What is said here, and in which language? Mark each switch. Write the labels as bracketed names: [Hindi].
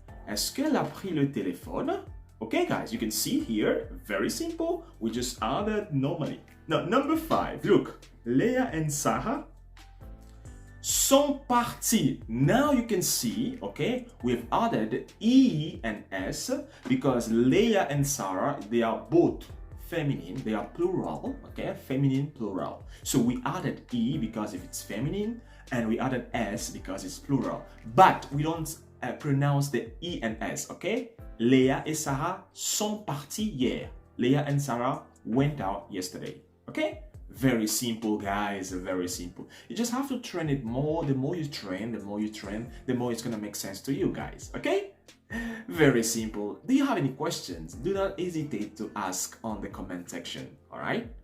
[French] Est-ce qu'elle a pris le téléphone? [English] Okay, guys, you can see here, very simple. We just added normally. Now, number 5, look, Leah and Sarah [French] sont partis. [English] Now you can see, okay, we've added E and S because Leah and Sarah, they are both feminine, they are plural, okay, feminine plural. So we added E because if it's feminine, and we added S because it's plural. But we don't pronounce the E and S, okay? [French] Leah et Sarah sont partis hier. [English] Leah and Sarah went out yesterday. Okay? Very simple, guys, very simple. You just have to train it more. The more you train, the more it's gonna make sense to you guys. Okay? Very simple. Do you have any questions? Do not hesitate to ask on the comment section. Alright?